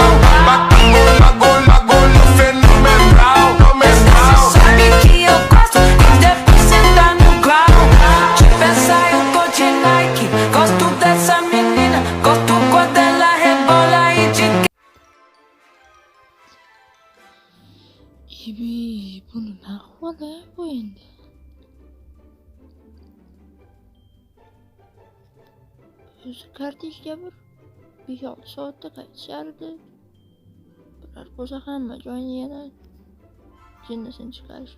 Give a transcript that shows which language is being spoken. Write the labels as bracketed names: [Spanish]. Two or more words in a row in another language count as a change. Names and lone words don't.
[Portuguese] Bagulho fenomenal, fenomenal. Sabe que eu gosto depois sentar no grau. De pensar eu tô de Nike, gosto dessa menina, gosto quando ela rebola e de Ibi, [Uzbek] buni ne ahvoli bu endi? O'zi kortejga bir 5-6 soatda qaytishardi. Bular bo'lsa hamma joyni yana jinnasini chiqarishibdi.